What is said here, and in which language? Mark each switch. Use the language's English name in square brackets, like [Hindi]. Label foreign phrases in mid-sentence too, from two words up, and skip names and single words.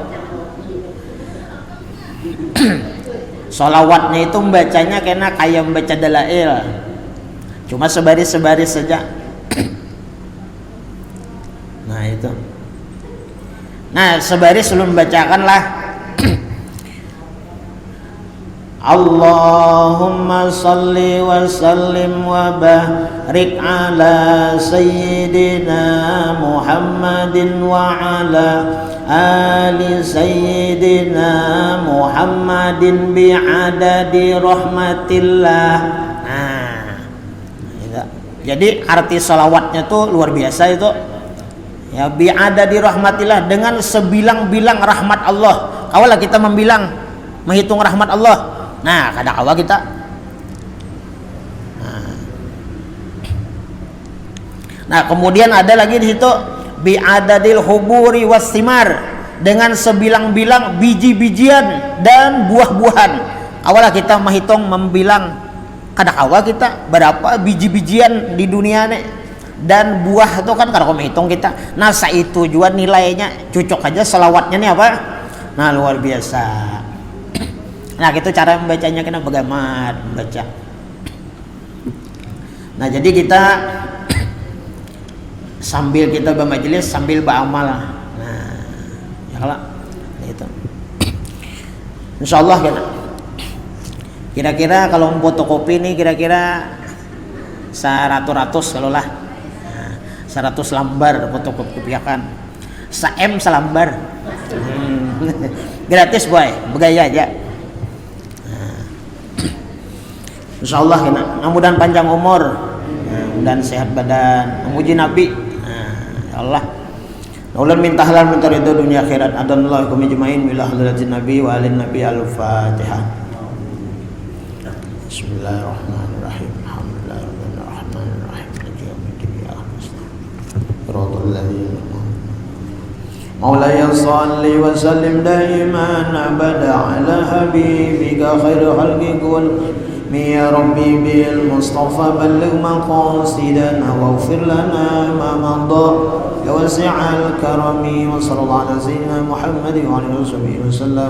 [Banjar] Sholawatnya itu membacanya kena kayak membaca dalail, cuma sebaris-sebaris saja. Nah itu. Nah sebaris sebelum membacakanlah [Arabic] اللهم صل وسلم وبارك على سيدنا محمد وعلى آل سيدنا محمد بعدد رحمة الله. [Banjar] Nah jadi arti salawatnya tuh luar biasa itu ya, [Arabic] بعدد رحمة الله, [Banjar] dengan sebilang-bilang rahmat Allah. Kawalah kita menghitung rahmat Allah. Nah, kada kawa kita. Nah, kemudian ada lagi di situ [Arabic] بعدد الحبوب والثمار, [Banjar] dengan sebilang-bilang biji-bijian dan buah-buahan. Awalah kita menghitung membilang, kada kawa kita berapa biji-bijian di dunia nih dan buah itu kan kada kawa menghitung kita. Nah, itu juga nilainya cocok aja selawatnya nih apa? Nah, luar biasa. Nah gitu cara membacanya, kena bagaimana membaca. Nah jadi kita sambil kita bermajelis sambil beramal. Nah ya kalau itu insyaallah kira-kira kalau fotokopi nih kira-kira 100 kalau lah, 100 lembar fotokopiakan, 1 selembar. Gratis boy, begaya aja. Insyaallah kena mudah-mudahan panjang umur dan sehat badan, memuji Nabi. Ya Allah, ulan minta halal minta ridho dunia akhirat. [Arabic] أعاننا الله كم أجمعين بحضرة النبي وآل النبي. Al-Fatihah. بسم الله الرحمن الرحيم. الحمد لله الرحمن الرحيم. مالك يوم الدين. صراط الذين مولاي صل وسلم دائما أبدا على حبيبك خير خلق كل يا ربي بالمصطفى بلغ مقاصدنا واغفر لنا ما مضى يا واسع الكرم وصلى الله على سيدنا محمد وعلى اله وصحبه وسلم.